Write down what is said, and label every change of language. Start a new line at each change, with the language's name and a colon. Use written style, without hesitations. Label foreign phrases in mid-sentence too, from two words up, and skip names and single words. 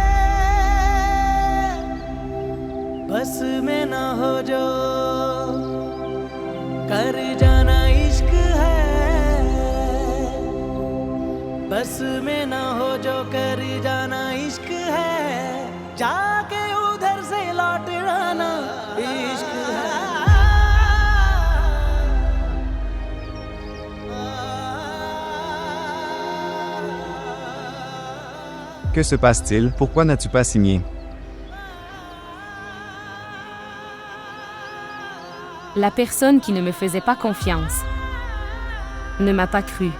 Hindi: बस में ना हो जो कर जाना इश्क है बस में ना हो जो कर जाना इश्क है जाके उधर से लौट आना इश्क है
French: Que se passe-t-il? Pourquoi n'as-tu pas signé? La personne qui ne me faisait pas confiance ne m'a pas cru.